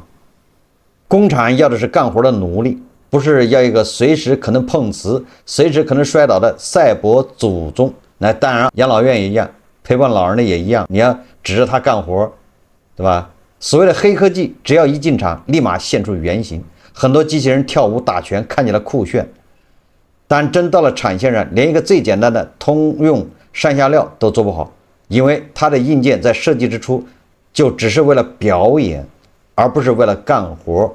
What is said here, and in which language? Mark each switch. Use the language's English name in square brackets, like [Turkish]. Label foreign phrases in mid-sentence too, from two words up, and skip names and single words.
[Chinese] 工廠要的是幹活的奴隸，不是要一個隨時可能碰瓷、隨時可能摔倒的賽博祖宗。那當然，養老院也一樣，陪伴老人的也一樣，你要指着他幹活，對吧？所謂的黑科技，只要一進場，立馬現出原形。很多機器人跳舞打拳看起來酷炫，但真到了產線上，連一個最簡單的通用上下料都做不好，因為它的硬件在設計之初就只是為了表演，而不是為了幹活。